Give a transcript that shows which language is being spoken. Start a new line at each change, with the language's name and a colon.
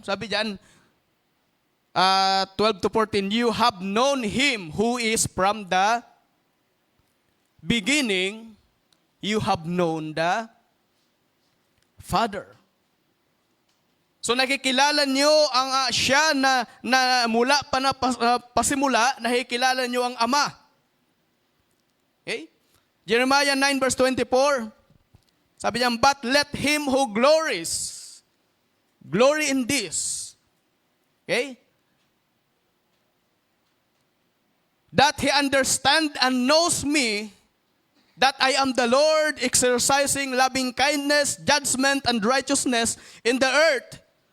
Filipino: Sabi dyan,
English: 12 to 14, you have known Him who is from the beginning, you have known the Father.
Filipino: So nakikilala nyo ang siya na mula pa na pasimula, nakikilala nyo ang Ama. Okay?
English: Jeremiah 9 verse 24,
Filipino: sabi niya,
English: but let him who glories, glory in this. Okay? That he understand and knows me, that I am the Lord, exercising loving kindness, judgment, and righteousness in the earth.